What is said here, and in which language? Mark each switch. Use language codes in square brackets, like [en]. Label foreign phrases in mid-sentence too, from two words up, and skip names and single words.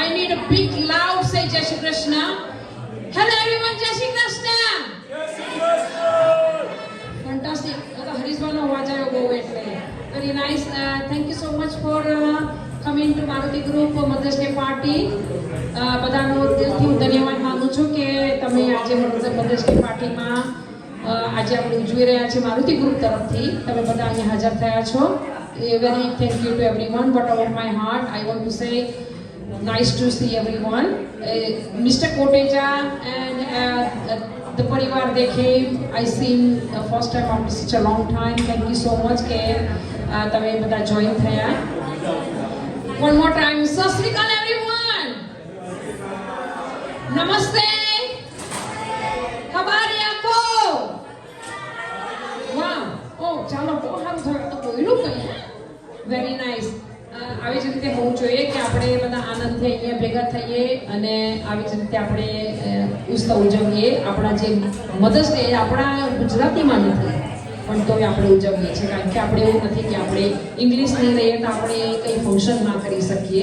[en] a big loud say Jai Shri Krishna. Hello everyone, Jai Shri Krishna. Fantastic. Hariswano vajayo go etle. Very nice. Thank you so much for coming to Maruti Group Mother's Day party. [gu] બધાનો દિલથી હું ધન્યવાદ માંગુ છું કે તમે આજે [en] Mother's Day [gu] પાર્ટીમાં આજે આપણે ઉજવી રહ્યા છે મારુતિ ગ્રુપ તરફથી તમે બધા અહીંયા હાજર થયા છો. [en] very thank you to everyone. but over my heart I want to say nice to see everyone. Mister Koteja and the પરિવાર they came. I seen first time after such a long time. Thank you so much [gu] કે તમે બધા જોઈન થયા. [en] One more time. [pa] Sat Sri Akal [en] everyone. [sw] Namaste. Habari yako? [gu] Wow. Oh, ચાલો બહુ સારું થયું તો બોલ્યું કઈ. [en] very nice. [gu] આવી જ રીતે હોવું જોઈએ કે આપણે બધા આનંદથી અહીંયા ભેગા થઈએ અને આવી જ રીતે આપણે ઉત્સવ ઉજવીએ. આપણા જે [en] Mother's Day [gu] આપણા ગુજરાતીમાં નથી પણ તોય આપણે ઉજવીએ છીએ કારણ કે આપણે એવું નથી કે આપણે ઇંગ્લિશ નહીં રહીએ તો આપણે કંઈ ફંક્શન ના કરી શકીએ.